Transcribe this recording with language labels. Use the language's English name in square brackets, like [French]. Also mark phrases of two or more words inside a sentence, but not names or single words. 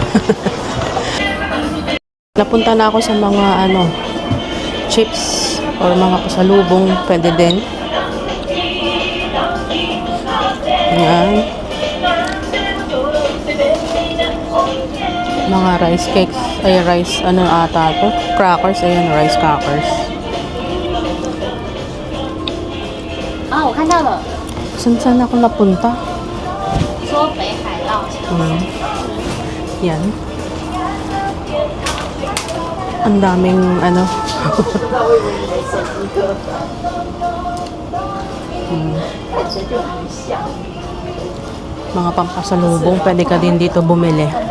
[Filipino] Napunta na ako sa mga chips or mga pasalubong, pwede din. Ayan. Mga [English] rice cakes, [Filipino] ata to? [English] Crackers, ayan, rice crackers. [Chinese] 啊，我看到了， [Filipino] Saan ako napunta? [Chinese] 说北海道。 [Filipino] Yan. Ang daming mga pampasalubong, pwede ka din dito bumili.